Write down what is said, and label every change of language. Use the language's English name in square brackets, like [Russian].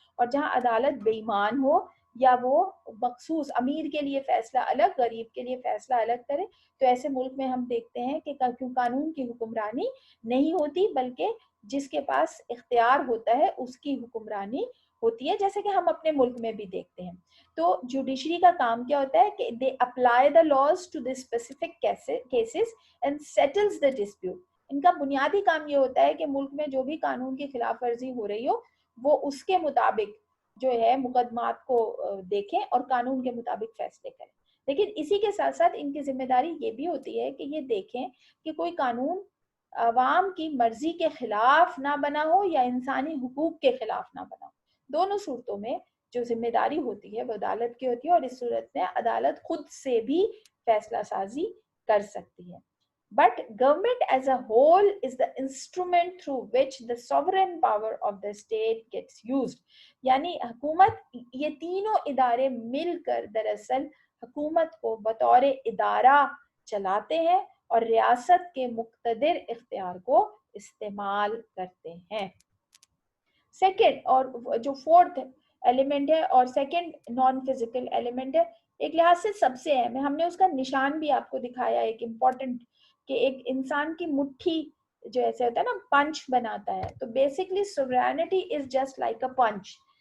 [Urdu] اور جہاں عدالت بے ایمان ہو یا وہ مخصوص امیر کے لیے فیصلہ الگ، غریب کے لیے فیصلہ الگ کرے، تو ایسے ملک میں ہم دیکھتے ہیں کہ قانون کی حکمرانی نہیں ہوتی، بلکہ جس کے پاس اختیار ہوتا ہے اس کی حکمرانی ہوتی ہے، جیسے کہ ہم اپنے ملک میں بھی دیکھتے ہیں. تو جوڈیشری کا کام کیا ہوتا ہے کہ [English] they apply the laws to the specific cases and settles the dispute. [Urdu] ان کا بنیادی کام یہ ہوتا ہے کہ ملک میں جو بھی قانون کی خلاف ورزی ہو رہی ہو وہ اس کے مطابق جو ہے مقدمات کو دیکھیں اور قانون کے مطابق فیصلے کریں. لیکن اسی کے ساتھ ساتھ ان کی ذمہ داری یہ بھی ہوتی ہے کہ یہ دیکھیں کہ کوئی قانون عوام کی مرضی کے خلاف نہ بنا ہو یا انسانی حقوق کے خلاف نہ بنا ہو. دونوں صورتوں میں جو ذمہ داری ہوتی ہے وہ عدالت کی ہوتی ہے، اور اس صورت میں عدالت خود سے بھی فیصلہ سازی کر سکتی ہے. [English] But government as a whole is the instrument through which the sovereign power of the state gets used. [Urdu] یعنی حکومت، یہ تینوں ادارے مل کر دراصل حکومت کو بطور ادارہ چلاتے ہیں اور ریاست کے مقتدر اختیار کو استعمال کرتے ہیں. سیکنڈ اور جو فورتھ ایلیمنٹ ہے اور سیکنڈ نان فزیکل ایلیمنٹ ہے، ایک لحاظ سے سب سے اہم ہے، ہم نے اس کا نشان بھی آپ کو دکھایا ایک امپورٹنٹ، کہ ایک انسان کی مٹھی جو ایسے ہوتا ہے نا پنچ بناتا ہے، تو basically [English] sovereignty is just like a punch.